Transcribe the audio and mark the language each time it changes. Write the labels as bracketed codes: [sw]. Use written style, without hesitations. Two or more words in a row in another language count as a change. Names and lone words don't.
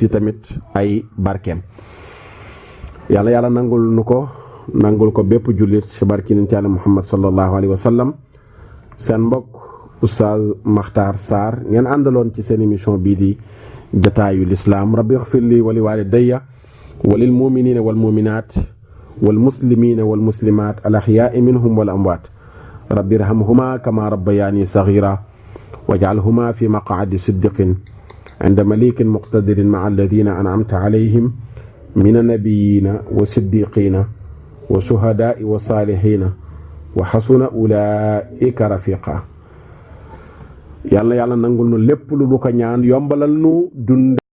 [wo] yi tamit ay barkeem yàlla nangul nu ko nangul ko bépp jullit ci barki nañ ci Yàlla Muhammad [ar] صلى الله عليه وسلم [wo] seen mbokk Oustaz Makhtar Sarr ngeen àndaloon ci seen émission bii di jataayu lislaam [ar] رب اغفر لي و ولوالدي وللمؤمنين والمؤمنات والمسلمين والمسلمات الأحياء منهم والأموات رب ارحمهما كما ربياني صغيرا واجعلهما في مقعد صدق عند مليك مقتدر مع الذين أنعمت عليهم من النبيين والصديقين والشهداء والصالحين وحسن أولئك رفيقا [wo] yàlla nangul nu lépp lu ko ñaan yombalal nu dund